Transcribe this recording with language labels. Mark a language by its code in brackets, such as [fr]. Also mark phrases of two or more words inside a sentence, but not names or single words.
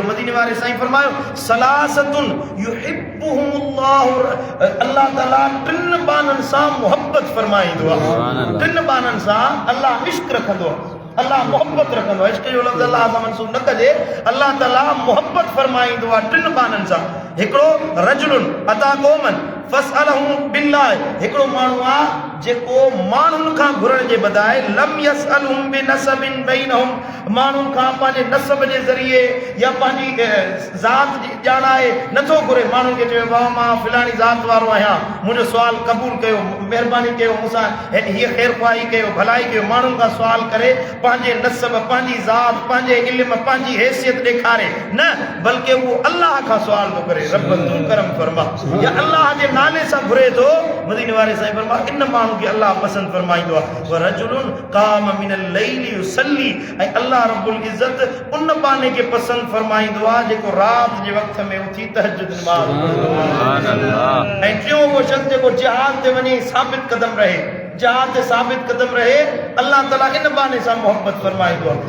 [sd] मदीने वारे साईं फरमायो [ar] ثلاثة يحبهم الله [sd] अल्लाह ताला टिन बाननि सां मोहब्बत फरमाईंदो आहे, टिन बाननि सां अल्लाह इश्क रखंदो आहे, अल्लाह मोहब्बत रखंदो आहे। इश्क जो लफ़्ज़ अल्लाह सां मनसूब न कजे, अल्लाह ताला मोहब्बत फरमाईंदो आहे टिन बाननि सां। हिकिड़ो [ar] رجل أتى قوما فسألهم بالله [sd] हिकिड़ो माण्हू आहे जेको माण्हुनि खां घुरण जे बजाए [ar] لم يسألهم بنسب بينهم [sd] माण्हुनि खां पंहिंजे नसब जे ज़रिए या पंहिंजी ज़ात जी ॼाणाए नथो घुरे। माण्हुनि खे चयो बाबा मां फिलाणी ज़ात वारो आहियां, मुंहिंजो सुवाल क़बूल कयो, महिरबानी कयो, मूंसां हीअ ख़ैर ख़्वाही कयो, भलाई कयो। माण्हुनि खां सुवाल करे पंहिंजे नसब पंहिंजी ज़ात पंहिंजे इल्म पंहिंजी हैसियत ॾेखारे न, बल्कि उहो अल्लाह खां सुवाल थो करे रब तूं करम फरमा या अल्लाह जे नाले सां घुरे थो। मदीने वारे साईं फरमायो इन माण्हू खे अल्लाह पसंदि फरमाईंदो आहे। [ar] ورجل قام من الليل يصلي [sd] ऐं [ar] الله رب العزة [sd] उन बाने खे पसंदि फरमाईंदो आहे जेको राति जे वक़्त में उथी तहज्जुद नमाज़ पढ़ंदो आहे। ऐं टियों उहो शख़्स जेको जिहाद ते वञी साबित क़दम रहे, जिहाद ते साबित क़दम रहे अल्लाह ताला इन बहाने सां मोहब्बत फरमाईंदो आहे।